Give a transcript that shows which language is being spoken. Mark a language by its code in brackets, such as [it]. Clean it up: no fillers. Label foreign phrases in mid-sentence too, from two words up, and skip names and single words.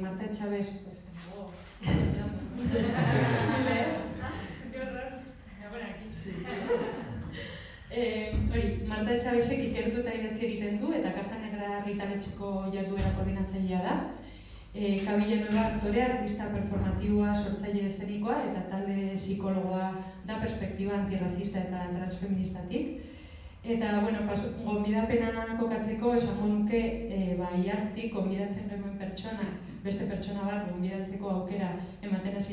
[es] Marta Chávez, pues como... ¡Qué horror! Me voy aquí. [eu] Marta Chavesek izertu eta idatzi egiten du, eta Caja Negra argitaletxeko jarduera koordinatzailea da. Kabi Llanueva aktorea, artista performatiboa, sortzaile eszenikoa eta talde psikologoa da perspektiba antirrazista eta transfeministatik. Eta, gonbidapena kokatzeko esango nuke iaztik gonbidatzen genuen beste pertsona bat gonbidatzeko aukera ematen hasi